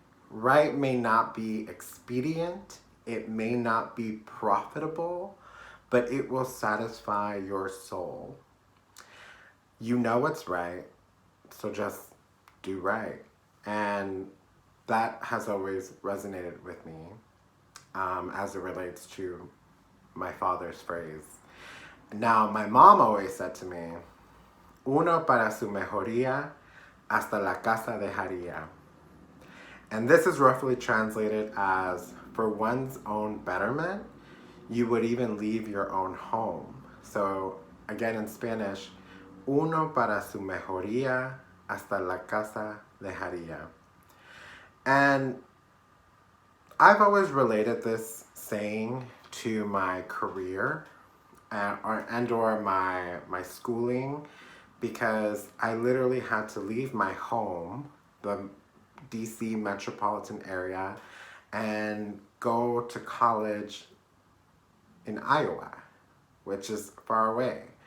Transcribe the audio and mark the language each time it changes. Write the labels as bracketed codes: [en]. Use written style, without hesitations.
[en] Right may not be expedient, it may not be profitable, but it will satisfy your soul. You know what's right, so just do right. And that has always resonated with me as it relates to my father's phrase. Now, my mom always said to me, [es] uno para su mejoría, hasta la casa dejaría. [en] And this is roughly translated as, for one's own betterment, you would even leave your own home. So again in Spanish, [es] uno para su mejoría, hasta la casa dejaría. [en] And I've always related this saying to my career or my schooling, because I literally had to leave my home, the DC metropolitan area, and go to college in Iowa, which is far away.